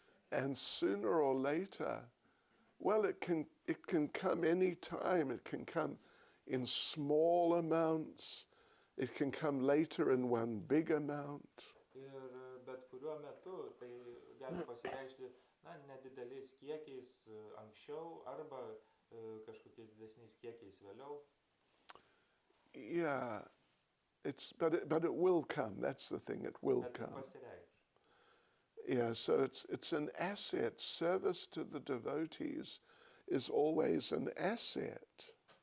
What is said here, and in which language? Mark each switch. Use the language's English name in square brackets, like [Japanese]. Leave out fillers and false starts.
[English] And sooner or later, well, it can come any time. It can come in small amounts. It can come later in one big amount. [Lithuanian] Ir bet kuriuo metu tai gali pasireikšti nedideliais kiekiais anksčiau arba kažkokiais didesniais kiekiais vėliau. [English] Yeah, but it will come. That's the thing. It will come. Yeah, so it's an asset. Service to the devotees is always an asset.